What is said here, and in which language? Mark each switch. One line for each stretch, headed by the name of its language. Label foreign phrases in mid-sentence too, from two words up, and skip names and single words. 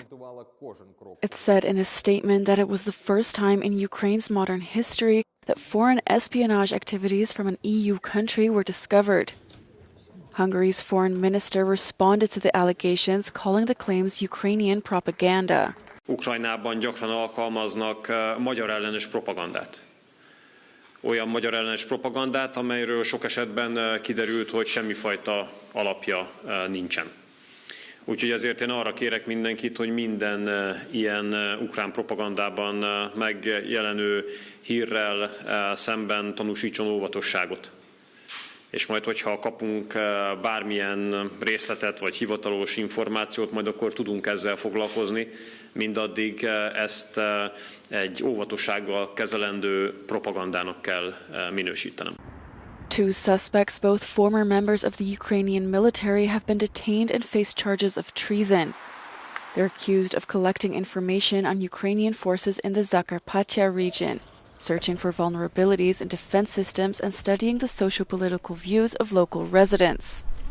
English: It said in a statement that it was the first time in Ukraine's modern history that foreign espionage activities from an EU country were discovered. Hungary's foreign minister responded to the allegations, calling the claims Ukrainian propaganda.
Hungarian: Ukrajnában gyakran alkalmaznak magyar ellenes propagandát. Olyan magyar ellenes propagandát, amelyről sok esetben kiderült, hogy semmifajta alapja nincsen. Úgyhogy ezért én arra kérek mindenkit, hogy minden ilyen ukrán propagandában megjelenő hírrel szemben tanúsítson óvatosságot. És majd, hogyha kapunk bármilyen részletet vagy hivatalos információt, majd akkor tudunk ezzel foglalkozni, mindaddig ezt egy óvatossággal kezelendő propagandának kell minősítenem.
English: Two suspects, both former members of the Ukrainian military, have been detained and face charges of treason. They're accused of collecting information on Ukrainian forces in the Zakarpattia region, searching for vulnerabilities in defense systems and studying the socio-political views of local residents.